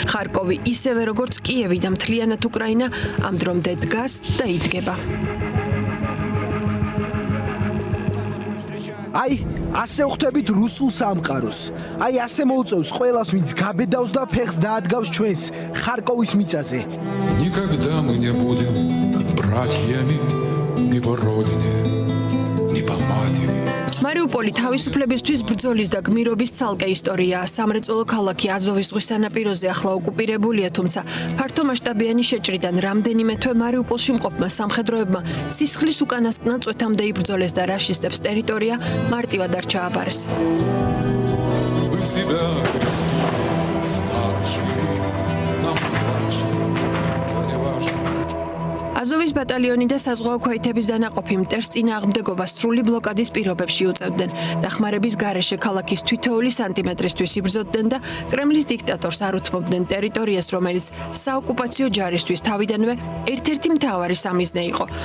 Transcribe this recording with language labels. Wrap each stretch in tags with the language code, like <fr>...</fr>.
<ka>ხარკოვი ისევე როგორც კიევი და მთლიანად უკრაინა ამ დრომდე დგას და იდგება. აი, ასე ვხვდებით რუსულ სამყაროს. აი, ასე მოუწევს ყველას, ვინც გაბედავს და ფეხს დაადგავს ჩვენს ხარკოვის მიწაზე.</ka> <ru>Никогда мы не будем братьями ни по родине, ни по матери.</ru> <ka>Mariupoli თავისუფლებისთვის ბრძოლის და გმირობის ცალკე ისტორიაა. სამრეწველო ქალაქი აზოვის ზღვის სანაპიროზე ახლა ოკუპირებულია, თუმცა ფართომასშტაბიანი შეჭრიდან რამდენიმე თვე მარიუპოლში მყოფმა სამხედროებმა სისხლის უკანასკნელ წვეთამდე იბრძოლეს და რაშისტებს ტერიტორია მარტივად არ ჩააბარეს.</ka> <ru>Вы себя крестили старшими, нам младшими, но не важно.</ru> <ka>აზოვის ბატალიონი და საზღვაო ქვეითების დანაყოფი მტერს წინააღმდეგობას სრული ბლოკადის პირობებში უწევდნენ. დახმარების გარეშე ქალაქის თითოეული სანტიმეტრისთვის იბრძოდნენ და კრემლის დიქტატორს არ უთმობდნენ ტერიტორიას, რომელიც საოკუპაციო ჯარისთვის თავიდანვე ერთ-ერთი მთავარი სამიზნე იყო.</ka>